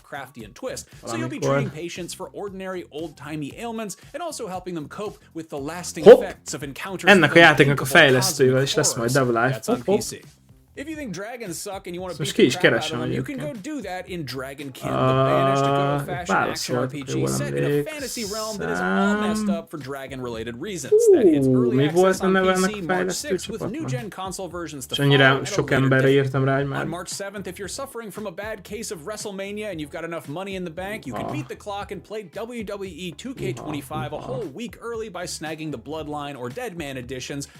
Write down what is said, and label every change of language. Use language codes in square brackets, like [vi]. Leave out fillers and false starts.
[en] So you'll be treating patients for ordinary old-timey ailments and also helping them cope with the lasting effects of encounters. [hu] Ennek a játéknak a fejlesztőivel is lesz majd Devil Life. [en] If you think dragons suck and you want to beat the crap out of them, you can go do that in Dragonkin, the banished good-old-fashioned action RPG set in a fantasy realm that is all messed up for dragon-related reasons. That hits early access on PC March 6th with new-gen console versions to follow on March 7th, if you're suffering from a bad case of WrestleMania and you've got enough money in the bank, you can beat the clock and play WWE 2K25 a whole week early by snagging the Bloodline or Deadman editions.